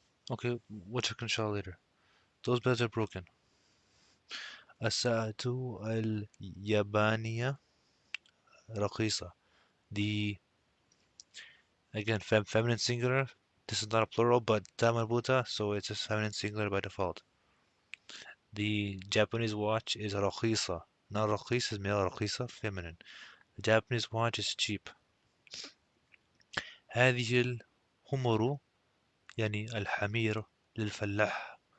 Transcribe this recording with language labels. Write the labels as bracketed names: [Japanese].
[English] Okay, we'll check inshallah later. Those beds are broken. [Arabic] الساعة اليابانية رخيصة. [English] The, again, feminine singular. This is not a plural, but ta marbuta, so it's a feminine singular by default. The Japanese watch is رخيصة. Not رخيص is male, رخيصة feminine. The Japanese watch is cheap. [Arabic] هذه الحمر يعني الحمير للفلاح.